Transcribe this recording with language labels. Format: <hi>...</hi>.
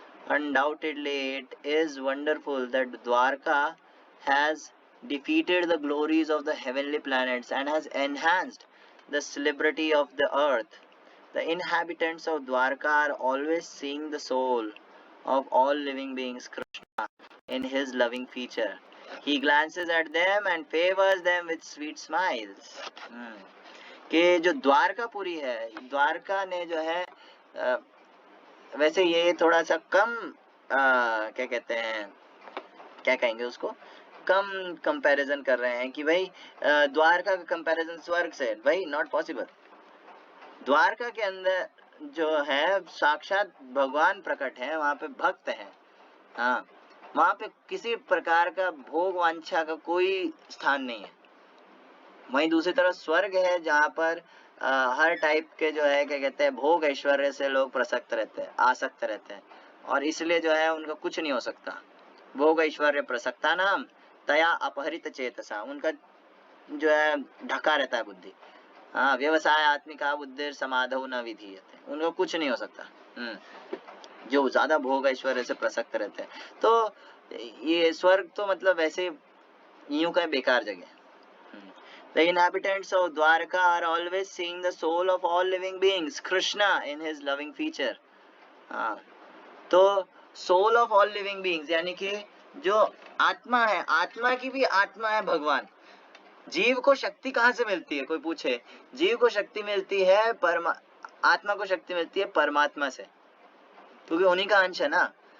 <en>Undoubtedly, it is wonderful that Dwarka has defeated the glories of the heavenly planets and has enhanced the celebrity of the earth. The inhabitants of Dwarka are always seeing the soul of all living beings, Krishna, in his loving feature. He glances at them and favors them with sweet smiles.</en> <hi>कि जो द्वारकापुरी है, द्वारका ने जो है वैसे ये थोड़ा सा कम क्या कहते हैं, क्या कहेंगे उसको, कम कंपैरिजन कर रहे हैं कि भाई द्वारका का कंपैरिजन स्वर्ग से, भाई नॉट पॉसिबल। द्वारका के अंदर जो है साक्षात भगवान प्रकट है, वहाँ पे भक्त है। हाँ, वहाँ पे किसी प्रकार का भोग वांछा का कोई स्थान नहीं है। वहीं दूसरी तरफ स्वर्ग है, जहाँ पर हर टाइप के जो है क्या कहते हैं भोग ऐश्वर्य से लोग प्रसक्त रहते हैं, आसक्त रहते हैं, और इसलिए जो है उनका कुछ नहीं हो सकता।</hi> <sa>भोग ऐश्वर्य प्रसक्ता नाम तया अपहरित चेतसा,</sa> <hi>उनका जो है ढका रहता है बुद्धि। हाँ,</hi> <sa>व्यवसाय आत्मिका बुद्धि समाधौ न विधीयते,</sa> <hi>उनको कुछ नहीं हो सकता। जो ज्यादा भोग ऐश्वर्य से प्रसक्त रहते हैं, तो ये स्वर्ग तो मतलब वैसे यूं का बेकार जगह।</hi> <en>The inhabitants of Dwarka are always seeing the soul of all living beings, Krishna in his loving feature.</en> <hi>हाँ, तो</hi> <en>soul of all living beings</en> <hi>यानी कि जो आत्मा है, आत्मा की भी आत्मा है भगवान। जीव को शक्ति कहाँ से मिलती है, कोई पूछे? जीव को शक्ति मिलती है आत्मा को शक्ति मिलती है परमात्मा से, क्योंकि उन्हीं का अंश है ना।</hi>